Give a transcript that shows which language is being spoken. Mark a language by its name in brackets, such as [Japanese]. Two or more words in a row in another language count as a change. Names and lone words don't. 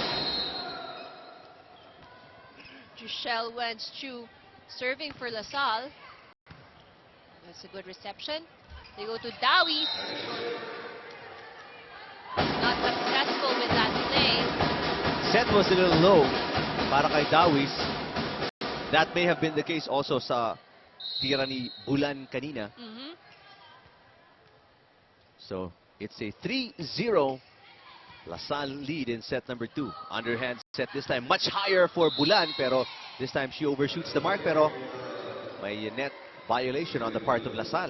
[English] Jushel Wentz-Chu serving for LaSalle. That's a good reception. They go to Dawis. Not successful with that play. Set was a little low [Filipino] para kay [English] Dawis. That may have been the case also [Filipino] sa tira ni Bulan kanina. [English] So it's a 3-0 LaSalle lead in set number 2. Underhand set this time, much higher for Bulan, pero this time she overshoots the mark, [Filipino] pero may [English] net violation on the part of LaSalle.